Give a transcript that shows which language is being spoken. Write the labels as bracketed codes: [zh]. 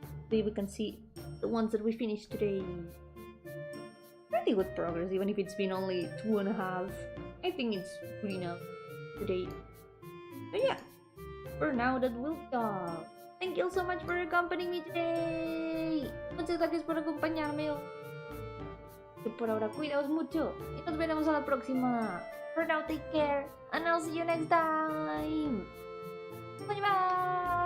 [en] see, we can see the ones that we finished today. Pretty good progress, even if it's been only 2.5. I think it's good enough today. But yeah, for now that will stop. Thank you so much for accompanying me today. [es] Muchas gracias por acompañarme. Y por ahora, cuidaos mucho. Y nos veremos a la próxima. [en] For now, take care. And I'll see you next time. Bye bye.